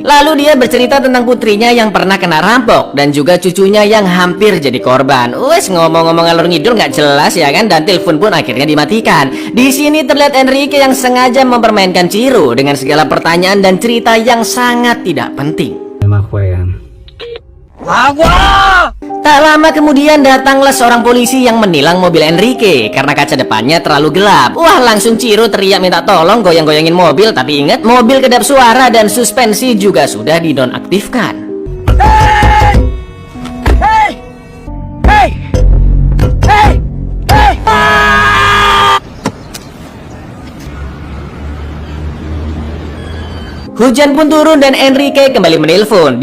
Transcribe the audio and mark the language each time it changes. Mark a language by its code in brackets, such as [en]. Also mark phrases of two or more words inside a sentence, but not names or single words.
[id] Lalu dia bercerita tentang putrinya yang pernah kena rampok dan juga cucunya yang hampir jadi korban. Wes ngomong-ngomong ngalur ngidul nggak jelas ya kan, dan telepon pun akhirnya dimatikan. Di sini terlihat Enrique yang sengaja mempermainkan Ciro dengan segala pertanyaan dan cerita yang sangat tidak penting. [es] Además juegan. ¡Agua! [id] Tak lama kemudian datanglah seorang polisi yang menilang mobil Enrique karena kaca depannya terlalu gelap. Wah, langsung Ciro teriak minta tolong goyang-goyangin mobil, tapi ingat mobil kedap suara dan suspensi juga sudah dinonaktifkan. Hujan pun turun dan Enrique kembali menelpon.